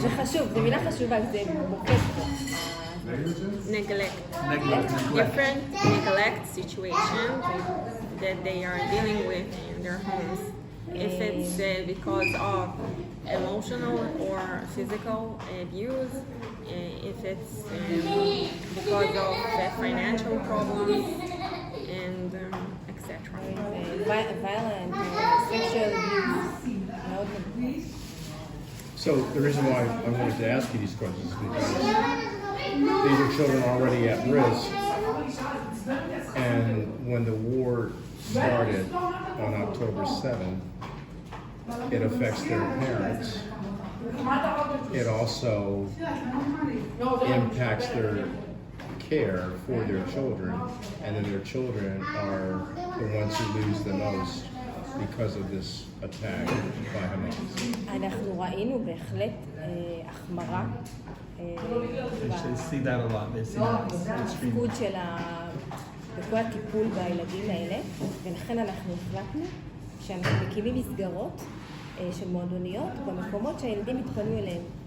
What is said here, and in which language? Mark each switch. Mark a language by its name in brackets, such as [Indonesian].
[Hebrew] זה חשוב, זו מילה חשובה, זה מוקד פה. [English] Neglect. Neglect. Different neglect situations that they are dealing with in their homes. If it's because of emotional or physical abuse, if it's because of financial problems, and etc. violent, sexual abuse. So the reason why I wanted to ask you these questions is because these are children already at risk, and when the war started on October 7th, it affects their parents. It also impacts their care for their children, and then their children are the ones who lose the most because of this attack by Hamas. [Hebrew] אנחנו ראינו בהחלט החמרה [English] They see that a lot. They see that extreme. [Hebrew] בתפקוד של בכל הטיפול בילדים האלה, ולכן אנחנו החלטנו שאנחנו מקימים מסגרות של מועדוניות במקומות שהילדים התפנו אליהם.